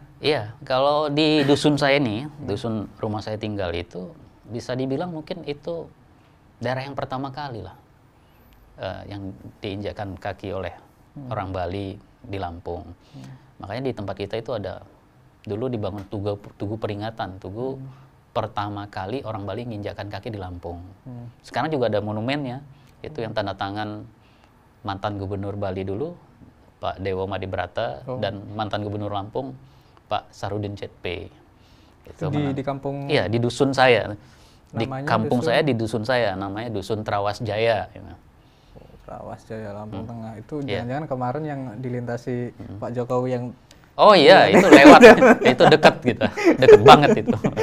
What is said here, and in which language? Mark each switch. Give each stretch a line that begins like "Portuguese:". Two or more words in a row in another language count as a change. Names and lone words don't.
Indonesian: Iya, kalau di dusun saya nih, dusun rumah saya tinggal itu bisa dibilang mungkin itu daerah yang pertama kali lah yang diinjakkan kaki oleh orang Bali di Lampung. Makanya di tempat kita itu ada dulu dibangun tugu peringatan, tugu pertama kali orang Bali menginjakkan kaki di Lampung. Sekarang juga ada monumennya, itu yang tanda tangan mantan gubernur Bali dulu, Pak Dewo Madibrata, dan mantan gubernur Lampung, Pak Sarudin Cetpe. Itu di kampung? Iya, di dusun saya. Di kampung saya, di dusun saya, namanya Dusun Trawas Jaya. Trawas Jaya, Lampung Tengah. Itu jangan-jangan kemarin yang dilintasi Pak Jokowi yang... Oh iya, itu lewat, itu dekat gitu, dekat banget itu.